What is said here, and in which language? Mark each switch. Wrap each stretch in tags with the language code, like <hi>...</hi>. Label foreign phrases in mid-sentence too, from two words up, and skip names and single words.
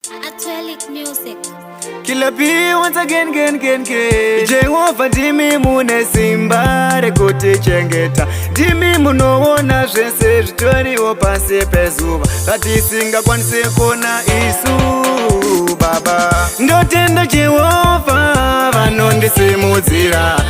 <en>Atelic Music. Killer B once again, again, again, again.</en> <sn>Jehovah, ndimi mune simba rekuti chengeta. Ndimi munoona zvese zvitoriwo pasi pezuva. Zvatisingakwanisi kuona isu, Baba. Ndotenda Jehovah, vanondisimudzira.</sn>